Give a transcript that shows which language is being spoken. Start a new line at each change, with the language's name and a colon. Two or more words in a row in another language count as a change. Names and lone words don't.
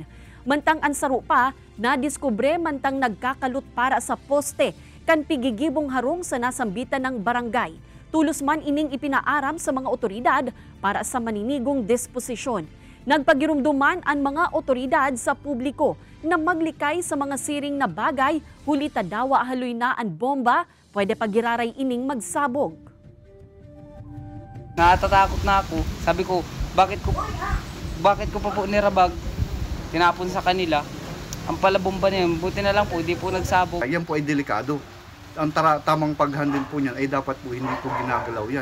Bikol: Mantang ang saro pa na diskubre mantang nagkakalot para sa poste kan pigigibong harong sa nasambitan ng barangay. Tulos man ining ipinaaram sa mga otoridad para sa maninigong disposisyon. Nagpagirumduman ang mga otoridad sa publiko na maglikay sa mga siring na bagay huli tadawa haloy na ang bomba, pwede pagiraray ining magsabog.
Filipino: Natatakot na ako. Sabi ko, bakit ko pa po nirabag? Tinapon sa kanila. Ang pala bomba na yun, buti na lang po, hindi po nagsabog. Yan po ay delikado. Ang tamang pag-handle po niyan ay dapat po hindi po ginagalaw yan.